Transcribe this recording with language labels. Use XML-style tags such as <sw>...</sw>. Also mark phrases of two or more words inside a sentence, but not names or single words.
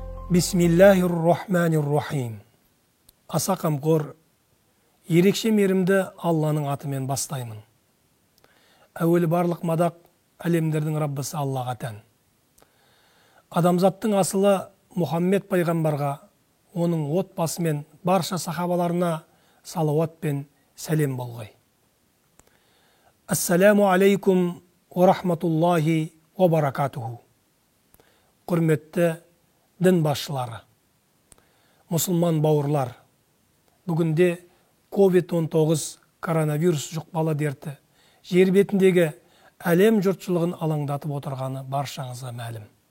<ar>بسم الله الرحمن الرحيم.</ar> <kk>Аса қамқор, ерекше мейірімді Алланың атымен бастаймын. Әуелі барлық мадақ әлемдердің Раббысы Аллаға тән. Адамзаттың асылы Мұхаммед пайғамбарға, оның отбасы мен барша сахабаларына салауат пен сәлем болғай.</kk> <ar>السلام عليكم ورحمة الله وبركاته.</ar> <kk>Құрметті дін басшылары, мұсылман бауырлар, бүгінде COVID-19 коронавирус жұқпалы дерті жер бетіндегі әлем жұртшылығын алаңдатып отырғаны баршаңызға мәлім.</kk>